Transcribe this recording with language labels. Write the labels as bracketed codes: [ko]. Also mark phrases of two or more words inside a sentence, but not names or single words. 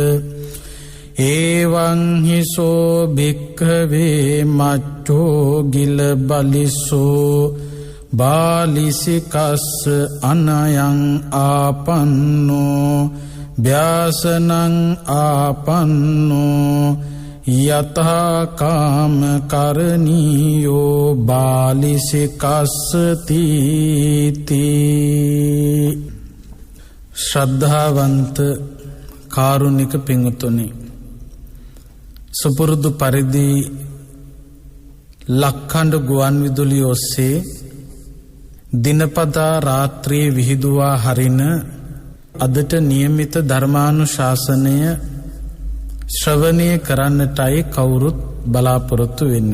[pi] एवं हि सो भिक्खवे मच्छो गिल बलिसो बालिसिकस्स अनयं आपन्नो व्यासनं आपन्नो यथा काम करणीयो बालिसिकस्स तीति। [si] ශ්‍රද්ධාවන්ත කාරුණික පින්වතුනි सुपुරුදු පරිදි ලක්ඛණ්ඩ ගුවන් විදුලිය ඔස්සේ දිනපතා රාත්‍රියේ විහිදුවා හරින අදට නියමිත ධර්මානුශාසනය ශ්‍රවණය කරන්නටයි කවුරුත් බලාපොරොත්තු වෙන්නේ.